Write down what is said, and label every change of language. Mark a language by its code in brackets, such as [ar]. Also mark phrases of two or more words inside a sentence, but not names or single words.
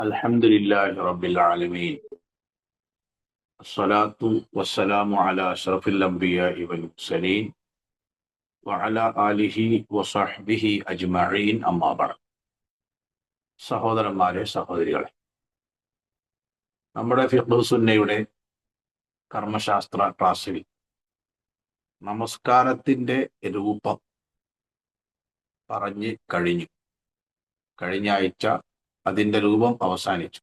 [ar] الحمد لله رب العالمين. الصلاة والسلام على أشرف الأنبياء والمرسلين وعلى آله وصحبه أجمعين أما بعد. [ml] സഹോദരന്മാരെ, സഹോദരികളെ, നമ്മുടെ ഫിഖ്ഹ് സുന്നയുടെ കർമ്മശാസ്ത്ര ക്ലാസ്സിൽ നമസ്കാരത്തിന്റെ രൂപം പറഞ്ഞു കഴിഞ്ഞു. കഴിഞ്ഞ ആഴ്ച അതിന്റെ രൂപം അവസാനിച്ചു.